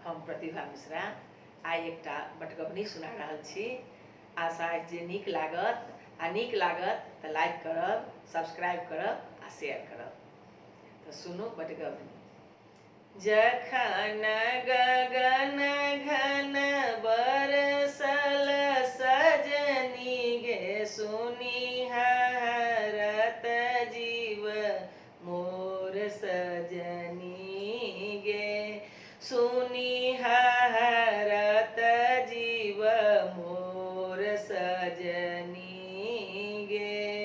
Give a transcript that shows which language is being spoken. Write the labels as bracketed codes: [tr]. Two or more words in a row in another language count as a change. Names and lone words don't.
[mai] प्रतिभा मिश्रा आई एकटा बटगबनी सुना रहल छी। आशा जे नीक लागत तऽ लाइक करब, सब्सक्राइब करब आ शेयर करब। तो सुनू बटगबनी। जखन गगन घन बरसल सजनी गे सुनी हरत जीव मोर सजनी गे सुनी हरत जीव मोर सजनी गे